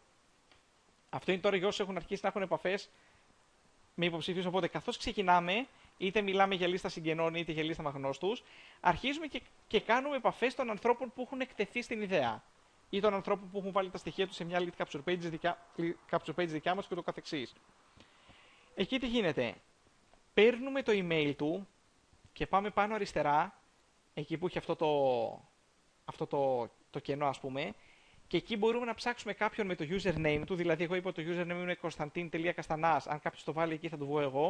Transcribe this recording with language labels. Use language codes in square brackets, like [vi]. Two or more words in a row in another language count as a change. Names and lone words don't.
[el] Αυτό είναι τώρα για όσους έχουν αρχίσει να έχουν επαφές με υποψηφίους. Οπότε, καθώς ξεκινάμε, είτε μιλάμε για λίστα συγγενών, είτε για λίστα με αγνώστους, αρχίζουμε και κάνουμε επαφές των ανθρώπων που έχουν εκτεθεί στην ιδέα. Ή των ανθρώπων που έχουν βάλει τα στοιχεία τους σε μια [en] lead capture page [el] δικιά μας και το καθεξής. Εκεί τι γίνεται. Παίρνουμε το email του και πάμε πάνω αριστερά, εκεί που έχει το κενό ας πούμε, και εκεί μπορούμε να ψάξουμε κάποιον με το username του, δηλαδή εγώ είπα το username είναι konstantin.kastanas, αν κάποιος το βάλει εκεί θα το βγω εγώ.